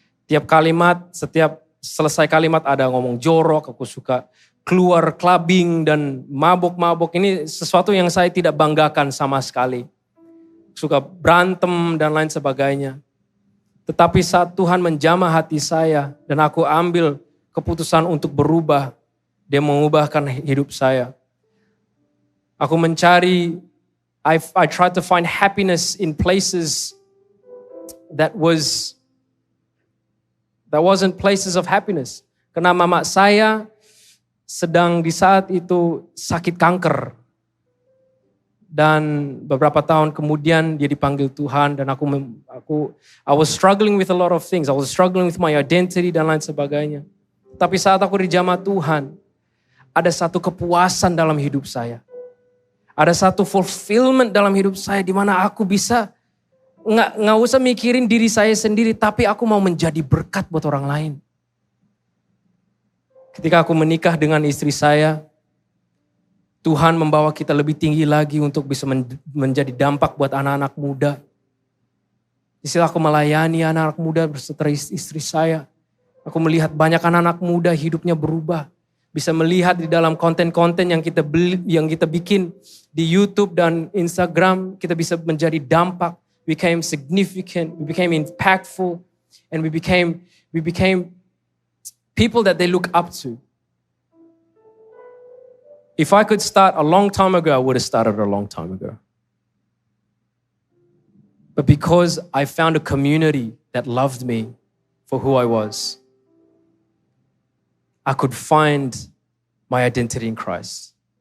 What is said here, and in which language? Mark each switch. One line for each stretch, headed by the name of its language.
Indonesian: Tiap kalimat, setiap selesai kalimat ada ngomong jorok, aku suka keluar clubbing dan mabok-mabok. Ini sesuatu yang saya tidak banggakan sama sekali. Suka berantem dan lain sebagainya. Tetapi saat Tuhan menjamah hati saya dan aku ambil keputusan untuk berubah, Dia mengubahkan hidup saya. Aku mencari,
English: I tried to find happiness in places that wasn't places of happiness.
Indonesian: Karena mama saya sedang di saat itu sakit kanker. Dan beberapa tahun kemudian dia dipanggil Tuhan dan
English: I was struggling with a lot of things. I was struggling with my identity
Indonesian: dan lain sebagainya. Tapi saat aku dijamah Tuhan, ada satu kepuasan dalam hidup saya. Ada satu fulfillment dalam hidup saya di mana aku bisa nggak usah mikirin diri saya sendiri, tapi aku mau menjadi berkat buat orang lain. Ketika aku menikah dengan istri saya, Tuhan membawa kita lebih tinggi lagi untuk bisa menjadi dampak buat anak-anak muda. Di sini aku melayani anak-anak muda berserta istri saya. Aku melihat banyak anak-anak muda hidupnya berubah. Bisa melihat di dalam konten-konten yang kita bikin di YouTube dan Instagram, kita bisa menjadi dampak.
English: We became significant, we became impactful, and we became people that they look up to. If I could start a long time ago, I would have started a long time ago. But because I found a community that loved me for who I was, I could find my identity in Christ.